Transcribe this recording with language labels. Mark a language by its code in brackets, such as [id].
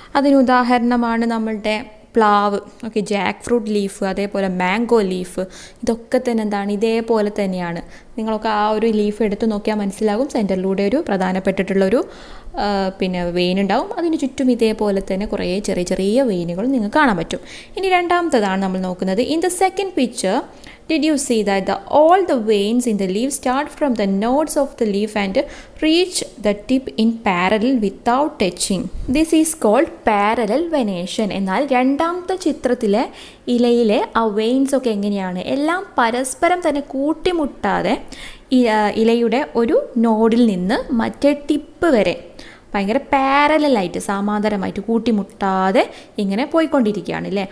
[ml] അതിന് ഉദാഹരണമാണ് നമ്മളുടെ പ്ലാവ്. ഓക്കെ, ജാക്ക് ഫ്രൂട്ട് ലീഫ്, അതേപോലെ മാംഗോ ലീഫ്, ഇതൊക്കെ തന്നെ എന്താണ്, ഇതേപോലെ തന്നെയാണ്. നിങ്ങളൊക്കെ ആ ഒരു ലീഫ് എടുത്ത് നോക്കിയാൽ മനസ്സിലാകും, സെൻറ്ററിലൂടെ ഒരു പ്രധാനപ്പെട്ടിട്ടുള്ളൊരു പിന്നെ വെയിൻ ഉണ്ടാവും, അതിന് ചുറ്റും ഇതേപോലെ തന്നെ കുറേ ചെറിയ ചെറിയ വെയിനുകൾ നിങ്ങൾക്ക് കാണാൻ പറ്റും. ഇനി രണ്ടാമത്തതാണ് നമ്മൾ നോക്കുന്നത്. [en] In the second picture did you see that all the veins in the leaf start from the nodes of the leaf and reach the tip in parallel without touching? This is called parallel venation. [ml] എന്നാൽ രണ്ടാമത്തെ ചിത്രത്തിലെ ഇലയിലെ ആ veins ഒക്കെ എങ്ങനെയാണ്, എല്ലാം പരസ്പരം തന്നെ കൂട്ടിമുട്ടാതെ ഇലയുടെ ഒരു നോഡിൽ നിന്ന് മറ്റേ ടിപ്പ് വരെ ഭയങ്കര പാരലായിട്ട് സമാന്തരമായിട്ട് കൂട്ടിമുട്ടാതെ ഇങ്ങനെ പോയിക്കൊണ്ടിരിക്കുകയാണ് അല്ലേ.